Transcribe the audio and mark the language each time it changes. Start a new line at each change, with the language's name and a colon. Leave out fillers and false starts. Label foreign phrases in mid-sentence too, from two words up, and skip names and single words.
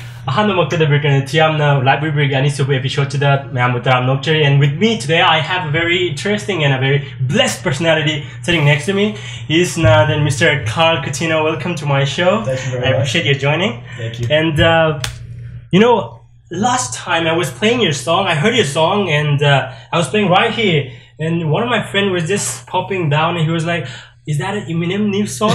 Manipuri: ꯑꯍꯥꯟꯕ ꯃꯛꯇꯗ library ani
English: super episode
Manipuri: da Mayamutam Nokchari,
English: and with me today I have a very interesting and a very blessed personality sitting next to me. He's none other than Mr. Carl Coutinho. Welcome to my show. Thank you very much. I appreciate you joining. Thank you. And you know, last time I was playing your song, I heard your song, and I was playing right here, and one of my friends was just popping down, and he was like, "Is that an Eminem new song?"